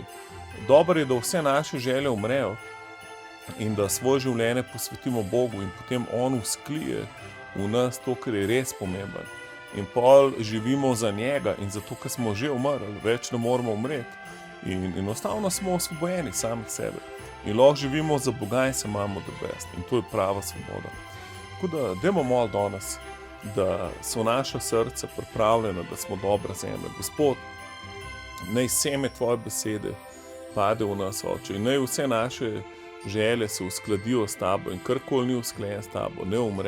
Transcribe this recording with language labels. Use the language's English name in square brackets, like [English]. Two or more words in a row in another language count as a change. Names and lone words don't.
[Slovenian] Dobro je, da vse naše želje umrejo in da svoje življenje posvetimo Bogu in potem On vzklije v nas to, kar je res pomembno. In pol živimo za njega in zato, ker smo že umrli, več ne moramo umreti. In enostavno smo osvobojeni samih sebe. In lahko živimo za Boga in se imamo [English] the best. [Slovenian] In to je prava svoboda. Tako da, dajmo malo danes, da so naša srca pripravljena, da smo dobra zemlja. Gospod, naj seme tvoje besede pade v nas, Oče, in naj vse naše želje se uskladijo s tabo in karkoli ni usklajen s tabo, ne umre.